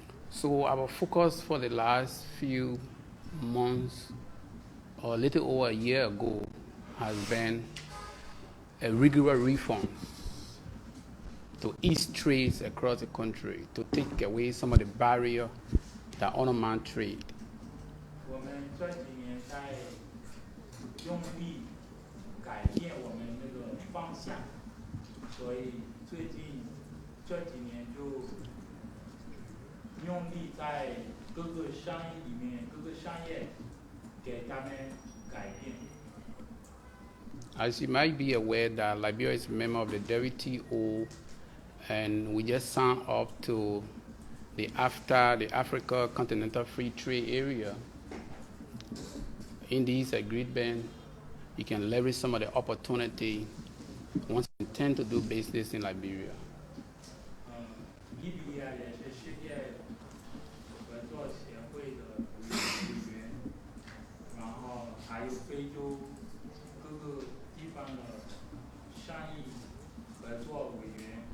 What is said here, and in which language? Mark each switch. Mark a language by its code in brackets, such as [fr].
[en] So our focus for the last few months, or a little over a year ago, has been a rigorous reform to ease trades across the country, to take away some of the barriers that undermine trade. [zh] 我们这几年在用力改变我们那个方向，所以最近这几年就用力在各个商业里面，各个商业给他们改变。 [en] As you might be aware that Liberia is a member of the WTO, and we just signed up to the Africa Continental Free Trade Area. In these agreements, you can leverage some of the opportunity once you intend to do business in Liberia. [zh] 利比亚也是世界合作协会的委员，然后还有非洲各个地方的商业合作会员。